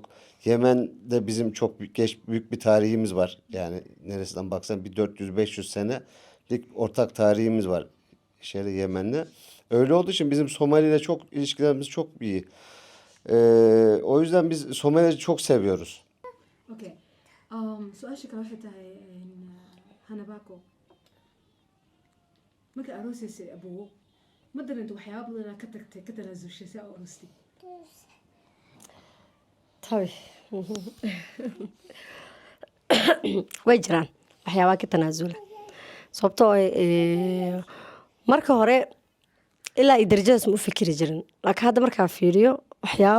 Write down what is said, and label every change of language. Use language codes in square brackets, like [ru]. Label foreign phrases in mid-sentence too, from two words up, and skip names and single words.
[tr] Yemen'de bizim çok büyük bir tarihimiz var. Yani neresinden baksan bir 400-500 senelik ortak tarihimiz var. Yemen'le. Öyle olduğu için bizim Somali ile çok ilişkilerimiz çok iyi. O yüzden biz Somali'yi çok seviyoruz. Okay. [so] Su-aasha kale waxay tahay Hanabako. Marka aroosaysa abugo ma dareento waxyaabo badan ka tagtay ka tanaasushay si aad aroostay tabii way jiraan waxyaabo ka tanaasula sababtoo marka hore ilaa darajadaas ma u fikiri jirin laakiin hadda markaa fiiriyo waxyaabo